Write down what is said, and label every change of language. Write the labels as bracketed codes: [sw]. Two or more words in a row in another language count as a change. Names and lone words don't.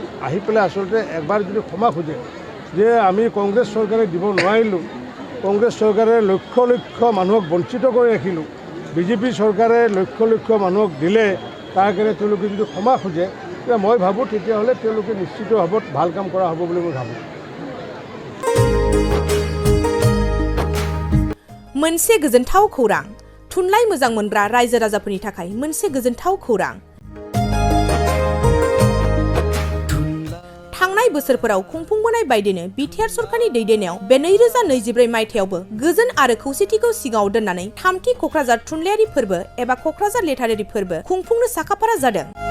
[as] আহি পেলাই আচলতে এবাৰ যদি ক্ষমা খোজে যে আমি কংগ্ৰেছ চৰকাৰে দিব নোৱাৰিলোঁ, কংগ্ৰেছ চৰকাৰে লক্ষ লক্ষ মানুহক বঞ্চিত কৰি ৰাখিলোঁ, বিজেপি চৰকাৰে লক্ষ লক্ষ মানুহক দিলে, তাৰ কাৰণে তেওঁলোকে যদি ক্ষমা খোজে তেতিয়া মই ভাবোঁ তেতিয়াহ'লে তেওঁলোকে নিশ্চিতভাৱে ভাল কাম কৰা হ'ব বুলি মই ভাবোঁ। [brx] मोनसे गोजोनथाव खौरां, थुनलाइ मोजां मोनग्रा रायजो राजाफोरनि थाखाय मोनसे गोजोनथाव खौरां। थांनाय बोसोरफोराव खुंफुंबोनाय बायदिनो बिटिआर सरकारनि दैदेननायाव बे 2024 मायथाइयावबो गोजोन आरो खौसेथिखौ सिगाङाव दोननानै 3थि क'क्राझार थुनलाइयारि फोरबो एबा क'क्राझार लिटारेरि फोरबो खुंफुंनो साखाफारा जादों।